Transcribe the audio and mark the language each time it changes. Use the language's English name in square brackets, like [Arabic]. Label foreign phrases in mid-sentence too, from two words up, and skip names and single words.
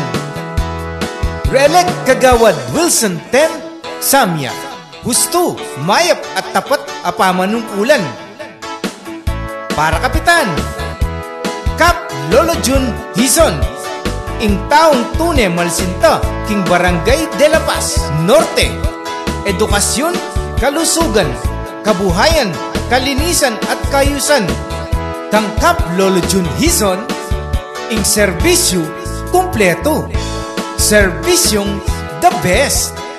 [Pampanga] Relek kagawad Wilson Ten Samya, husto, mayap at tapat apamanungkulan. Para kapitan, Kap Lolo Jun Hison, ing taong tunay malsinta king Barangay de la Paz Norte. Edukasyon, kalusugan, kabuhayan, kalinisan at kayusan. Kang Kap Lolo Jun Hison, ing serbisyo kumpleto. Serbisyong [English] the best.